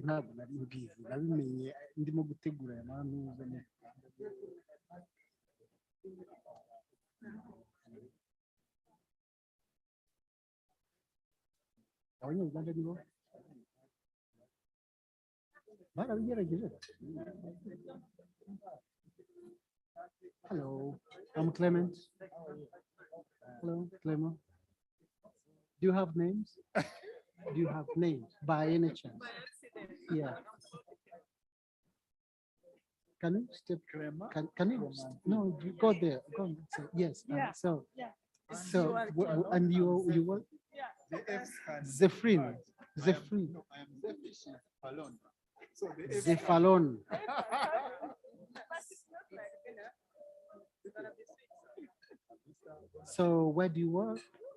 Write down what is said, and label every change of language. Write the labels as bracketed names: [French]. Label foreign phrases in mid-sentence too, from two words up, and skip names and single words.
[Kinyarwanda] ntabwo nari mbizi nabimenye ndimo gutegura aya mantuza ne abanyarwanda nibo barabigerageje. [English] Hello, I'm Clement. Hello, Clement. Do you have names? Do you have names by any chance? Yeah. Can you step? Can you? No, you go there. Go. So, yes. Yeah. So. Yeah. So and you what? Zephyrin. Zephyrin. Zephalon. So where do you work?